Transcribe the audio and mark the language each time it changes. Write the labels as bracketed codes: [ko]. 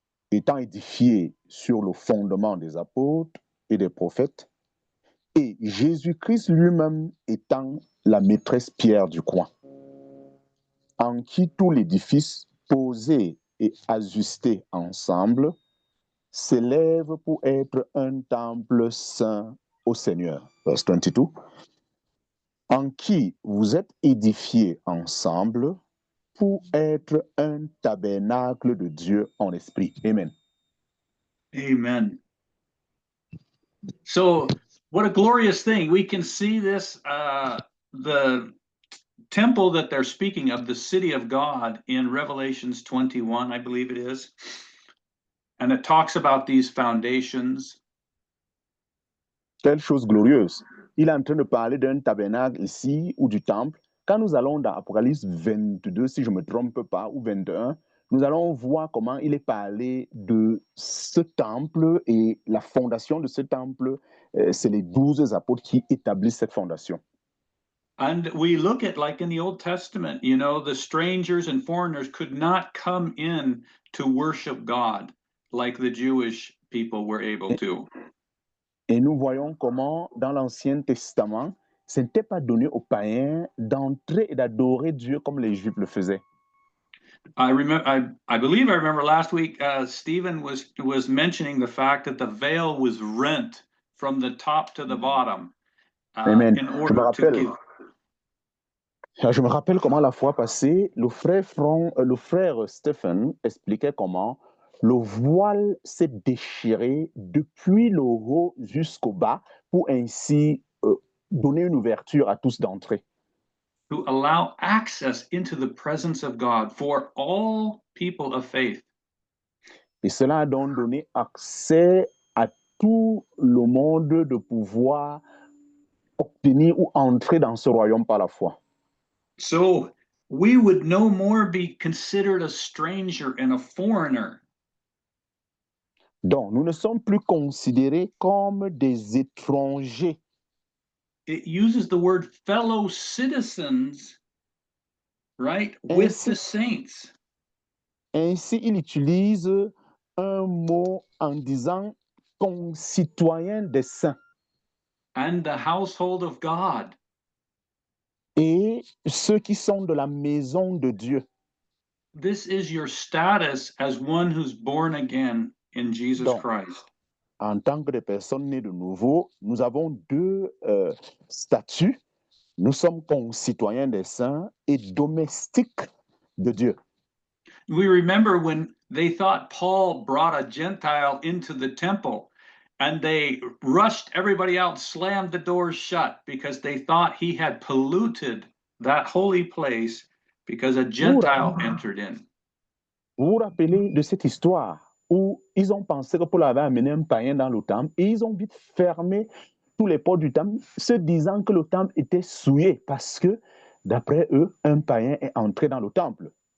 [fr] étant édifiés sur le fondement des apôtres et des prophètes, et Jésus-Christ lui-même étant la maîtresse pierre du coin, en qui tout l'édifice posé et ajusté ensemble s'élève pour être un temple saint au Seigneur. [en] Verse 22. [fr] En qui vous êtes édifiés ensemble pour être un tabernacle de Dieu en esprit. Amen. Amen. [en] So, what a glorious thing. We can see this, the temple that they're speaking of, the city of God, in Revelations 21, I believe it is. And it talks about these foundations. [fr] Quelle chose glorieuse. Il est en train de parler d'un tabernacle ici ou du temple. Quand nous allons dans Apocalypse 22, si je ne me trompe pas, ou 21, nous allons voir comment il est parlé de ce temple et la fondation de ce temple. C'est les 12 apôtres qui établissent cette fondation. [en] And we look at, like in the Old Testament, you know, the strangers and foreigners could not come in to worship God like the Jewish people were able to. [fr] Et nous voyons comment, dans l'Ancien Testament, ce n'était pas donné aux païens d'entrer et d'adorer Dieu comme les Juifs le faisaient. [en] I believe I remember last week, Stephen was mentioning the fact that the veil was rent from the top to the bottom Amen. in order to give. [fr] Je me rappelle comment la fois passée, le frère Stephen expliquait comment le voile s'est déchiré depuis le haut jusqu'au bas pour ainsi donner une ouverture à tous d'entrer. [en] To allow access into the presence of God for all people of faith. [fr] Et cela a donc donné accès à tout le monde de pouvoir obtenir ou entrer dans ce royaume par la foi. [en] So we would no more be considered a stranger and a foreigner. [fr] Donc, nous ne sommes plus considérés comme des étrangers. [en] It uses the word fellow citizens, right, with [fr] Ainsi, [en] the saints. [fr] ainsi, il utilise un mot en disant concitoyens des saints [en] And the household of God. [fr] et ceux qui sont de la maison de Dieu. [en] This is your status as one who's born again in Jesus [fr] Donc, [en] Christ. [fr] en tant que des personnes nées de nouveau, nous avons deux statuts. Nous sommes concitoyens des saints et domestiques de Dieu. [en] We remember when they thought Paul brought a Gentile into the temple and they rushed everybody out, slammed the doors shut because they thought he had polluted that holy place because a Gentile entered in. [fr] Vous vous rappelez de cette histoire où ils ont pensé que Paul avait amené un païen dans le temple et ils ont vite fermé tous les portes du temple, se disant que le temple était souillé parce que, d'après eux, un païen est entré dans le temple.